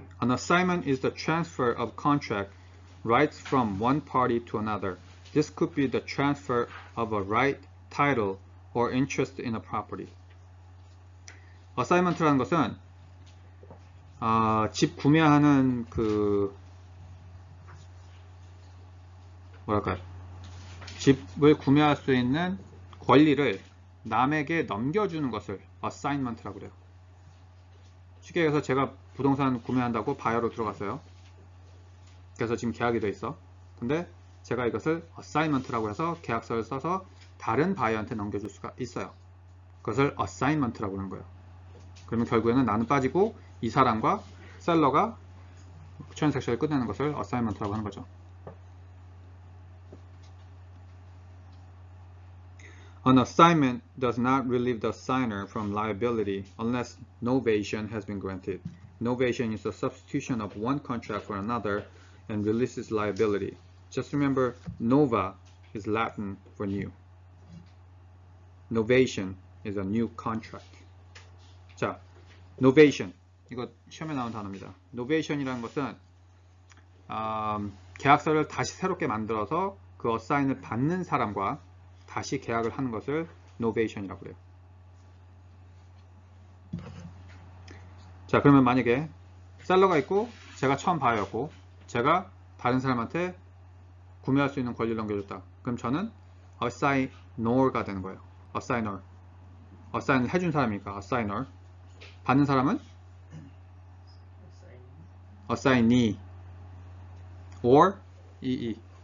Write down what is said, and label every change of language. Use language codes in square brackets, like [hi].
[en] An assignment is the transfer of contract rights from one party to another. This could be the transfer of a right, title, or interest in a property. [ko] Assignment라는 것은 집 구매하는 그 뭐랄까요? 집을 구매할 수 있는 권리를 남에게 넘겨주는 것을 assignment라고 그래요. 쉽게 얘기해서 제가 부동산 구매한다고 바이어로 들어갔어요. 그래서 지금 계약이 돼 있어. 근데 제가 이것을 assignment라고 해서 계약서를 써서 다른 바이어한테 넘겨줄 수가 있어요. 그것을 assignment라고 하는 거예요. 그러면 결국에는 나는 빠지고 이 사람과 셀러가 트랜잭션을 끝내는 것을 assignment라고 하는 거죠. [en] An assignment does not relieve the assigner from liability unless novation has been granted. Novation is the substitution of one contract for another and releases liability. Just remember, nova is Latin for new. Novation is a new contract. [ko] 자, novation. 이거 시험에 나온 단어입니다. novation이라는 것은 계약서를 다시 새롭게 만들어서 그 어사인을 받는 사람과 다시 계약을 하는 것을 novation이라고 해요. 자, 그러면 만약에 셀러가 있고 제가 처음 바이어였고 제가 다른 사람한테 구매할 수 있는 권리를 넘겨줬다. 그럼 저는 assignor가 되는 거예요. assigner. assign 해준 사람이니까 assigner. 받는 사람은 assignee or EE.